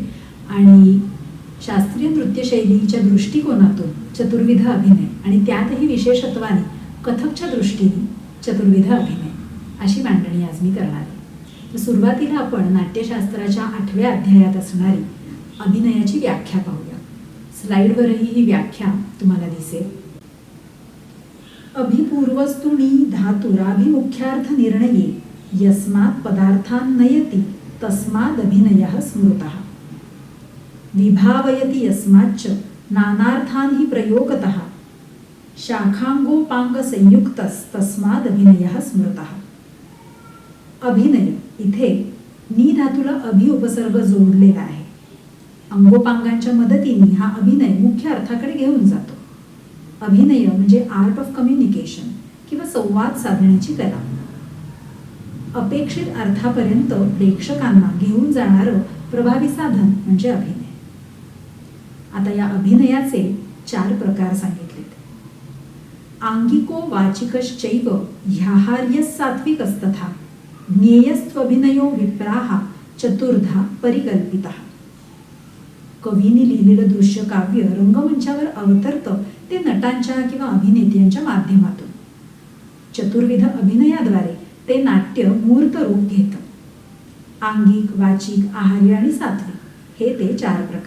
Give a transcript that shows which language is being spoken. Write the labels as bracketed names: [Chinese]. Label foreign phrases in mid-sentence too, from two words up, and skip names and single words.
[Marathi] आणि शास्त्रीय नृत्यशैलीच्या दृष्टिकोनातून चतुर्विध अभिनय आणि त्यातही विशेषत्वाने कथकच्या दृष्टीने चतुर्विध अभिनय अशी मांडणी आज मी करणार आहे. तर सुरुवातीला आपण नाट्यशास्त्राच्या 8व्या अध्यायात असणारी अभिनयाची व्याख्या पाहूया. स्लाईडवरही ही व्याख्या तुम्हाला दिसेल. [Sanskrit] अभिपूर्वस्तुनी धातुराभिमुख्यार्थ निर्णये यस्मात् पदार्थान् नयति तस्मादभिनयः स्मृतः विभावयति यस्माच्च नानार्थान् हि प्रयोगतः शाखांगोपांग संयुक्तस्तस्मादभिनयः स्मृतः. [Marathi] अभिनय इथे नी धातूला अभि उपसर्ग जोडलेला आहे. अंगोपांगांच्या मदतीने हा अभिनय मुख्य अर्थाकडे घेऊन जातो. अभिनय म्हणजे [English] art of communication [Marathi] किंवा संवाद साधण्याची कला. अपेक्षित अर्थापर्यंत प्रेक्षकांना घेऊन जाणारं प्रभावी साधन म्हणजे अभिनय. आता या अभिनयाचे 4 प्रकार सांगितलेत. [Sanskrit] आंगिको वाचिकश्चैव ह्याहार्यः सात्विकस्तथा ज्ञेयस्त्वभिनयो विप्राः चतुर्धा परिकल्पितः. [Marathi] कवीने लिहिलेलं दृश्य काव्य रंगमंचावर अवतरतं ते नटांच्या किंवा अभिनेत्यांच्या माध्यमातून. चतुर्विध अभिनयाद्वारे ते नाट्य मूर्त रूप घेतं. आंगिक, वाचिक, आहार्य आणि सात्विक हे ते 4 प्रकार.